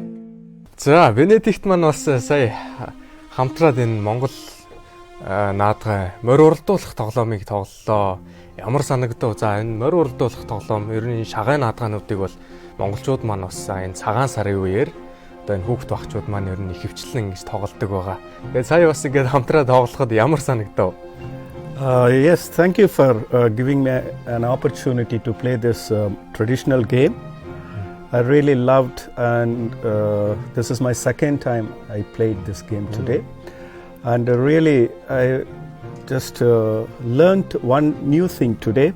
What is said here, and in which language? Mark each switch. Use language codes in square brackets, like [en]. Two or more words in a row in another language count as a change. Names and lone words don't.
[mn] За, Бенедикт маань бас сая хамтраад энэ Монгол наадгай морь уралдуулах тоглоомыг тоглолоо. Ямар санагдав? За, энэ морь уралдуулах тоглоом ер нь шагай наадгаануудыг бол монголчууд маань бас энэ цагаан сарын үеэр одоо энэ хүүхд багчууд маань ер нь ихэвчлэн ингэж тоглодог байгаа. Тэгээд сая бас ингэж хамтраад тоглоход ямар санагдав? [en] Yes, thank you for giving me an opportunity to play this traditional game. I really loved, and this is my second time I played this game today. And really, I just learned one new thing today.